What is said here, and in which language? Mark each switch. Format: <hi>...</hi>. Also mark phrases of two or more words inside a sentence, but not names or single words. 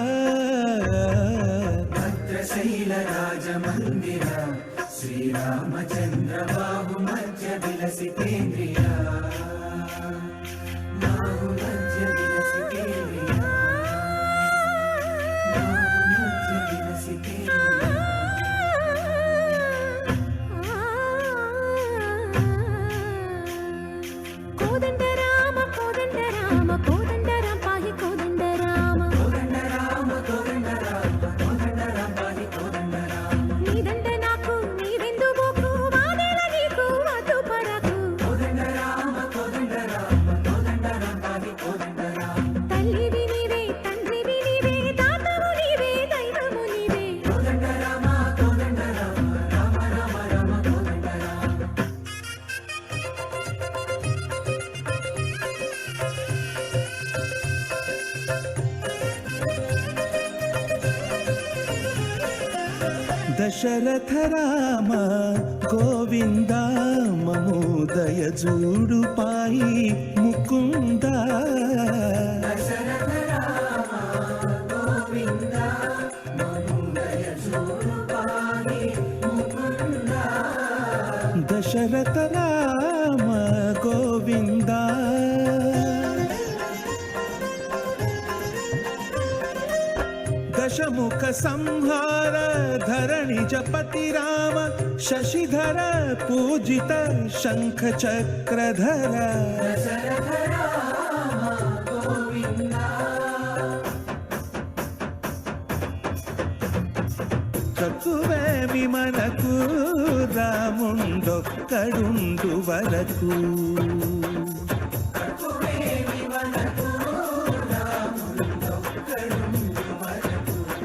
<sa>भद्रशैल राजमन्दिर श्रीरामचन्द्र बाहुमध्य विलसितेन्द्रिया। बाहुमध्य विलसितेन्द्रिया। बाहुमध्य विलसितेन्द्रिया।</sa> <te>కోదండ రామ కోదండ రామ కోదండ రామ పాహి కోదండ రామ కోదండ రామ కోదండ రామ కోదండ రామ పాహి కోదండ రామ। నీదండ నాకు నీవెందు బోకు వాదేల నీకు వద్దు పడకు। కోదండ రామ కోదండ రామ కోదండ రామ పాహి కోదండ రామ। తల్లివి నీవే తండ్రివి నీవే దాతవు నీవే దైవము నీవే। కోదండ రామ కోదండ రామ రామ రామ రామ కోదండ రామ। దశరథ రామ గోవింద మమోదయ జూడు పాఈ ముకుంద। దశరథ రామ గోవింద మమోదయ జూడు పాహి ముకుంద। దశరథ రామ గోవింద దశముఖ సంహార ధరణి జపతి రామ శశిధర పూజిత శంఖ చక్రధర। దశరథ రామ గోవింద తక్కువేమి మనకు రాముండొక్కడుండు వరకు। తక్కువేమి మనకు రాముడొక్కడుండు వరకు।</te>